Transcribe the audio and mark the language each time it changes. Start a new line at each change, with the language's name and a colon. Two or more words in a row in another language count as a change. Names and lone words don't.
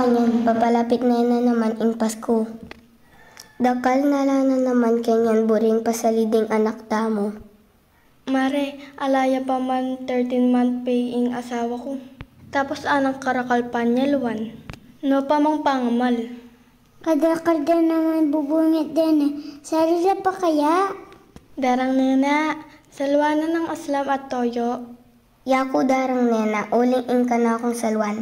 Pampanga: Susan, papalapit na naman ing Pasko. Dakal na naman kanyan buring pasaliding anak tamo. Mare, alaya pa man
English: 13-month pay
Pampanga: ing asawa ko. Tapos anang karakal pa niya luwan. No pa mong pangamal. Kada naman bubungit din eh. Sarila pa kaya? Darang nena, salwanan ng aslam at toyo. Yaku darang nena, uling ing ka na akong salwan.